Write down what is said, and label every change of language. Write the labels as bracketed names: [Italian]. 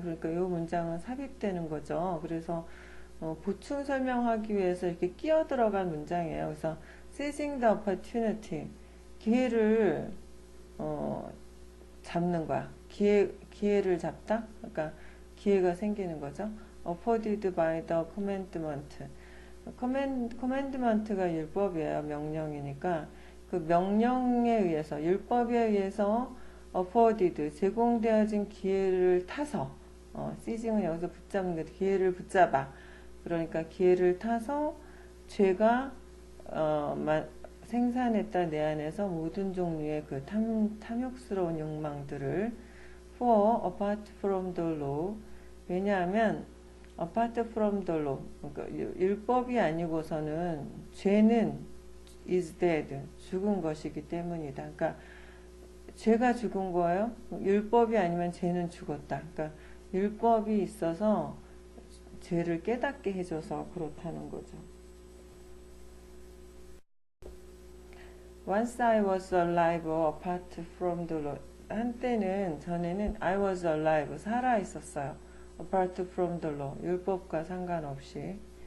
[Korean] 그러니까 이 문장은 삽입되는 거죠. 그래서 보충 설명하기 위해서 이렇게 끼어 들어간 문장이에요. 그래서 [English] seizing the opportunity [Korean] 기회를 잡는 거야. 기회를 잡다. 그러니까 기회가 생기는 거죠. afforded by the commandment. commandment가 율법이에요. 명령이니까 그 명령에 의해서 율법에 의해서 afforded 제공되어진 기회를 타서 seizing은 여기서 붙잡는 거 기회를 붙잡아. 그러니까 기회를 타서 죄가 생산했다 내 안에서 모든 종류의 탐욕스러운 욕망들을 [English] for apart from the law [Korean] 왜냐하면 apart from the law 그러니까 율법이 아니고서는 죄는 [English] is dead [Korean] 죽은 것이기 때문이다. 그러니까 죄가 죽은 거예요. 율법이 아니면 죄는 죽었다. 그러니까 율법이 있어서 죄를 깨닫게 해줘서 그렇다는 거죠. [English] Once I was alive apart from the law. [Korean] 전에는 I was alive, 살아 있었어요. [English] apart from the law, [Korean] 율법과 상관없이.